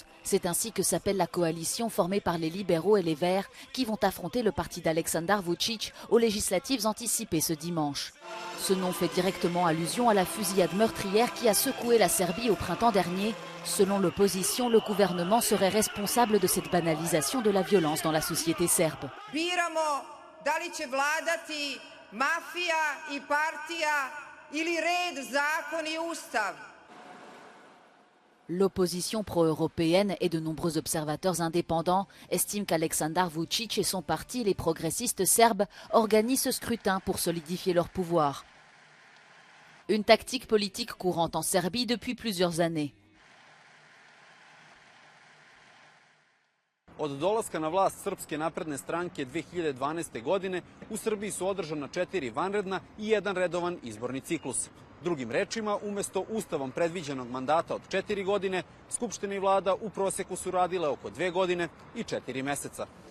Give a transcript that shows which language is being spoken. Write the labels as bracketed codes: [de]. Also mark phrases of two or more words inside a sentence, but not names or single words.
[fr] C'est ainsi que s'appelle la coalition formée par les libéraux et les Verts qui vont affronter le parti d'Aleksandar Vučić aux législatives anticipées ce dimanche. Ce nom fait directement allusion à la fusillade meurtrière qui a secoué la Serbie au printemps dernier. Selon l'opposition, le gouvernement serait responsable de cette banalisation de la violence dans la société serbe. [sr] Biramo da li će vladati mafija I partija ili red, zakon I ustav. [fr] L'opposition pro-européenne et de nombreux observateurs indépendants estiment qu'Aleksandar Vučić et son parti, les progressistes serbes, organisent ce scrutin pour solidifier leur pouvoir. Une tactique politique courante en Serbie depuis plusieurs années. [sr] Od dolaska na vlast Srpske napredne stranke 2012. godine u Srbiji su održana 4 vanredna I 1 redovan izborni ciklus. Drugim rečima, umesto ustavom predviđenog mandata od 4 godine, Skupština I vlada u proseku su radile oko 2 godine I 4 meseca.